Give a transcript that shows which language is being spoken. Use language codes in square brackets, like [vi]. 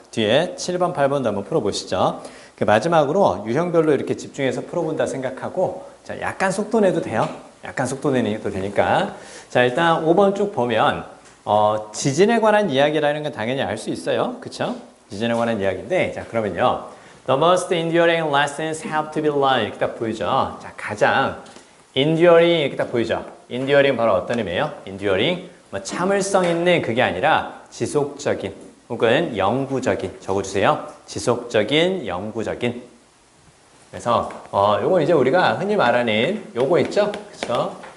[ko] 뒤에 7번, 8번도 한번 풀어보시죠. 그 마지막으로 유형별로 이렇게 집중해서 풀어본다 생각하고, 자, 약간 속도 내도 돼요. 약간 속도 내도 되니까. 자, 일단 5번 쭉 보면, 지진에 관한 이야기라는 건 당연히 알 수 있어요. 그쵸? 지진에 관한 이야기인데, 자, 그러면요. [en] The most enduring lessons have to be learned. [ko] 이렇게 딱 보이죠? 자, 가장 enduring 이렇게 딱 보이죠? enduring 바로 어떤 의미예요? [en] enduring. [ko] 뭐 참을성 있는 그게 아니라 지속적인 혹은 영구적인 적어주세요. 지속적인, 영구적인. 그래서 요건 이제 우리가 흔히 말하는 요거 있죠? 그쵸?